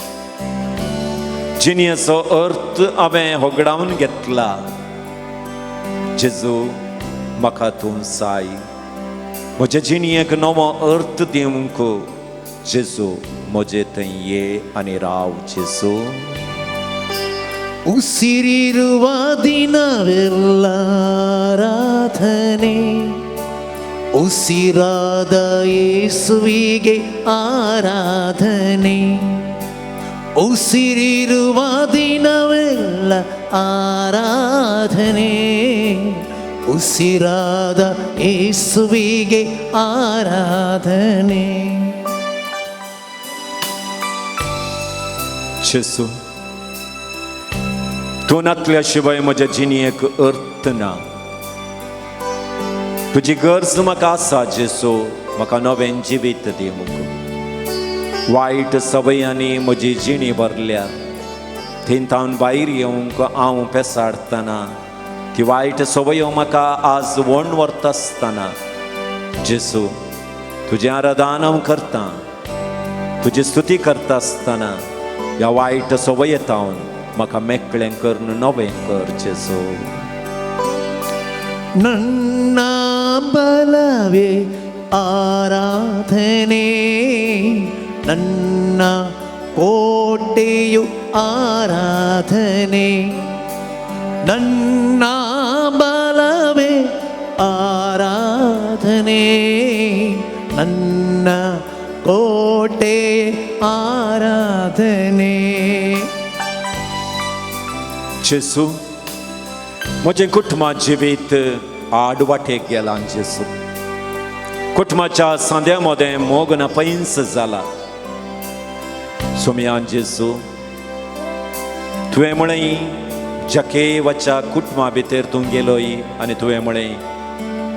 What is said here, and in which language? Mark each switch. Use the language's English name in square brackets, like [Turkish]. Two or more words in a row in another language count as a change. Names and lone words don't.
[Konkani] जिणयेचो अर्थ हांवें होगडावन घेतला. जेजू, म्हाका तूं जाय. म्हज्या जिणयेक नवो अर्थ दिवंक जेजू म्हजे थंय ये आनी राव. जेजू, [Kannada] ಉಸಿರಿರುವ ದಿನವೆಲ್ಲ ಆರಾಧನೆ, ಉಸಿರಾದ ಯೇಸುವಿಗೆ ಆರಾಧನೆ. ಉಸಿರಿರುವ ದಿನವೆಲ್ಲ ಆರಾಧನೆ, ಉಸಿರಾದ ಯೇಸುವಿಗೆ ಆರಾಧನೆ. [Konkani] जेजू, तूं नातल्या शिवाय म्हज्या जिणयेक अर्थ ना. तुजी गरज म्हाका आसा. जेजू, म्हाका नवें जिवीत दिवंक. वायट सवयांनी म्हजी जिणी भरल्या. थिंतावन भायर येवंक हांव पेसाडटना, ती वायट सवयो म्हाका आज वण व्हरता आसतना जेजू, तुजें आराधन हांव करतां. तुजी स्तुती करता आसतना ह्या वायट सवयेतावन म्हाका मेकळें करून नवें कर. जेजू, [Kannada] ನನ್ನ ಬಲವೇ ಆರಾಧನೆ, ನನ್ನ ಕೋಟೆಯು ಆರಾಧನೆ. ನನ್ನ ಬಲವೇ ಆರಾಧನೆ, ನನ್ನ ಕೋಟೆ ಆರಾಧನೆ. [Konkani] जेजू, म्हजें कुटुंबा जिवीत आडवाटेक गेलां. जेजू, कुटुंबाच्या सांद्या मोदें मोगन पयस जाला. सोमयान जेजू, तुवें म्हळें जकेवाच्या कुटुंबा भितर तूं गेलोय आनी तुवें म्हळें